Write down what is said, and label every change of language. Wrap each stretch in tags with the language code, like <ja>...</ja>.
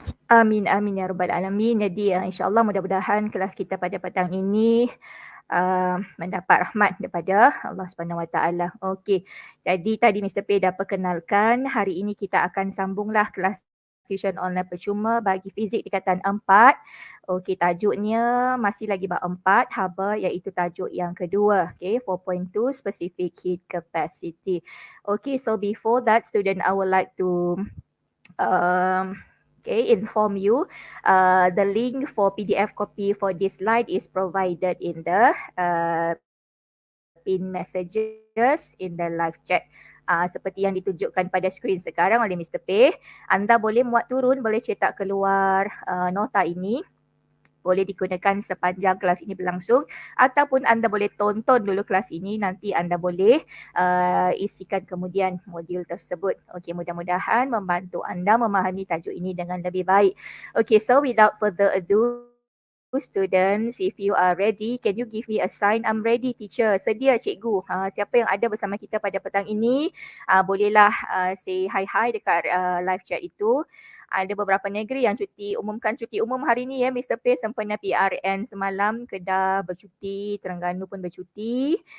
<ms>Amin, amin ya rabbal alamin. Jadi insya-Allah mudah-mudahan kelas kita pada petang ini mendapat rahmat daripada Allah Subhanahu Wa Taala. Okey. Jadi tadi Mr. P dah perkenalkan, hari ini kita akan sambunglah kelas tuisyen online percuma bagi fizik tingkatan 4. Okey, tajuknya masih lagi bab 4 haba, iaitu tajuk yang kedua.</ms> <en>Okey, 4.2 Specific Heat Capacity. Okey, so before that student, I would like to inform you the link for PDF copy for this slide is provided in the pin messages in the live chat.</en> <ms>Seperti yang ditunjukkan pada skrin sekarang oleh Mr. P, anda boleh muat turun, boleh cetak keluar nota ini. Boleh digunakan sepanjang kelas ini berlangsung ataupun anda boleh tonton dulu kelas ini, nanti anda boleh isikan kemudian modul tersebut. Okey, mudah-mudahan membantu anda memahami tajuk ini dengan lebih baik.</ms> <en>Okey, so without further ado, students, if you are ready, can you give me a sign? I'm ready, teacher.</en> <ms>Sedia, cikgu. Siapa yang ada bersama kita pada petang ini, bolehlah</ms> <en>say hi</en> <ms>dekat live chat itu. Ada beberapa negeri yang umumkan cuti umum hari ni ya. Mr. P sempena PRN semalam, Kedah bercuti, Terengganu pun bercuti.</ms>